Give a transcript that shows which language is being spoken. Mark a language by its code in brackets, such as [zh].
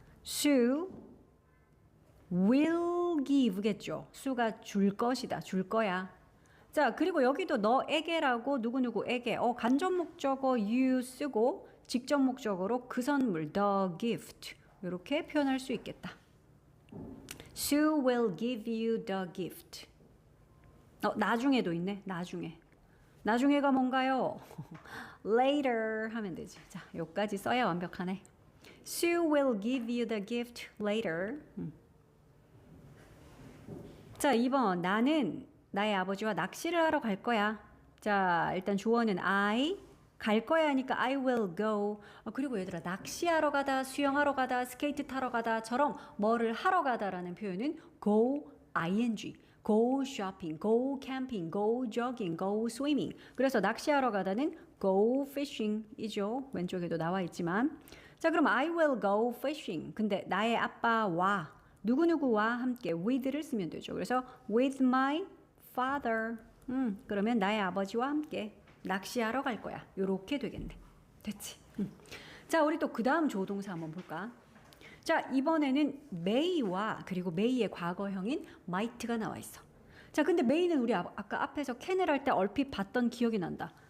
[ko] 수 will give겠죠. 수가 줄 것이다. 줄 거야. 자, 그리고 여기도 너에게라고 누구누구에게 간접 목적어 you 쓰고 직접 목적어로 그 선물 the gift 이렇게 표현할 수 있겠다. [en] Sue will give you the gift. [ko] 나중에도 있네. 나중에가 뭔가요? Later 하면 되지. 자, 여기까지 써야 완벽하네. [en] Sue will give you the gift later. [ko] 자, 2번. 나는 나의 아버지와 낚시를 하러 갈 거야. 자, 일단 주어는 I. 갈 거야 하니까 I will go. 그리고 얘들아, 낚시하러 가다, 수영하러 가다, 스케이트 타러 가다처럼 뭐를 하러 가다라는 표현은 go, ing. [en] go shopping, go camping, go jogging, go swimming. [ko] 그래서 낚시하러 가다는 go fishing이죠. 왼쪽에도 나와 있지만. 자, 그럼 [en] I will go fishing. [ko] 근데 나의 아빠와 누구누구와 함께 with를 쓰면 되죠. 그래서 [en] with my father. [ko] 그러면 나의 아버지와 함께 낚시하러 갈 거야. 요렇게 되겠네. 됐지? 자, 우리 또 그 다음 조동사 한번 볼까? 자, 이번에는 may와 그리고 may의 과거형인 might가 나와 있어. 자, 근데 may는 우리 아까 앞에서 캔을 할 때 얼핏 봤던 기억이 난다.